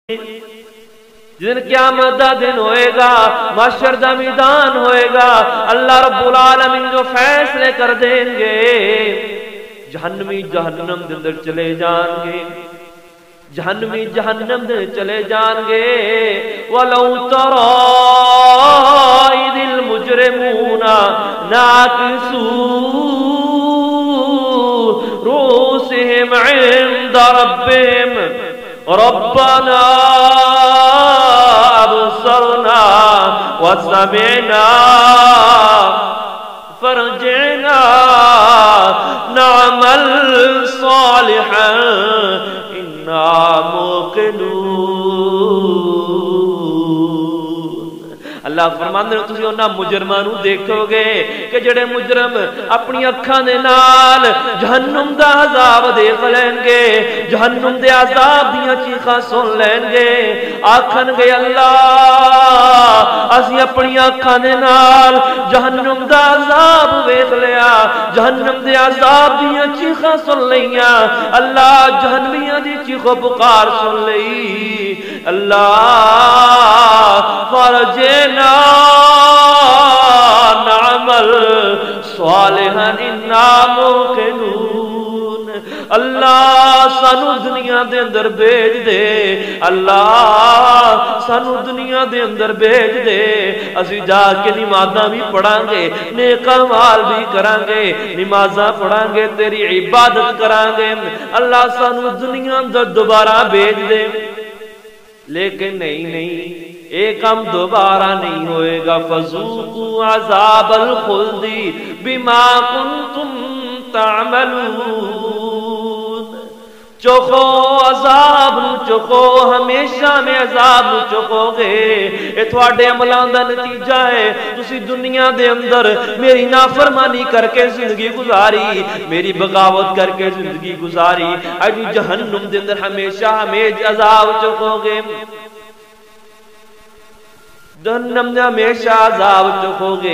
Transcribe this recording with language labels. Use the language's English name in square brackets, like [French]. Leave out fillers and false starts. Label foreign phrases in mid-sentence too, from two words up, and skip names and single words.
[Punjabi] جن قیامت دا دن ہوئے گا، محشر دا میدان ہوئے گا، اللہ [Arabic] رب العالمین [Punjabi] جو فیصلے کر دیں گے، جہنمی جہنم دے اندر چلے جان گے، جہنمی جہنم دے چلے جان گے۔ [Arabic] وَلَوْ تَرَىٰ إِذِ الْمُجْرِمُونَ نَاكِسُو رُءُوسِهِمْ عِندَ رَبِّهِمْ رَبَّنَا أَبْصَرْنَا وَسَمِعْنَا فَارْجِعْنَا نَعْمَلْ صَالِحًا إِنَّا مُوقِنُونَ۔ [Punjabi] اللہ فرماندے نے تسی انہاں مجرماں نوں دیکھو گے کہ جڑے مجرم اپنی اکھاں دے نال جہنم دا عذاب دیکھ لین گے، جہنم دے عذاب دیاں چیخاں سن لین گے، آکھن گے اللہ اسی اپنی اکھاں دے نال جہنم دا عذاب ویکھ لیا، جہنم دے عذاب دیاں چیخاں سن لیاں، اللہ جہنمیاں دی چیخو پکار سن لئی، اللہ [Arabic] فرجنا نعمل صالحا انا موقنون۔ [Punjabi] اللہ سانو دنیا دے اندر بھیج دے، اللہ سانو دنیا دے اندر بھیج دے، اسی جا کے نمازاں بھی پڑھاں گے، نیک اعمال بھی کران گے، نمازاں پڑھاں گے، تیری عبادت کران گے، اللہ سانو دنیا اندر دوبارہ بھیج دے۔ لیکن نہیں ایک کام دوبارہ نہیں ہوئے گا۔ [Arabic] فذوقوا عذاب الخلد بما کنتم تعملون۔ [Punjabi] چکھو عذاب نو چکھو، ہمیشہ میں عذاب نو چکھو گے، اے تھوڑے عملاں دا نتیجہ ہے۔ تسی دنیا دے اندر میری نافرمانی کر کے زندگی گزاری، میری بغاوت کر کے زندگی گزاری، اج جہنم دے اندر ہمیشہ ہمیشہ عذاب چکھو گے، جہنم نے ہمیشہ عذاب چکھو گے۔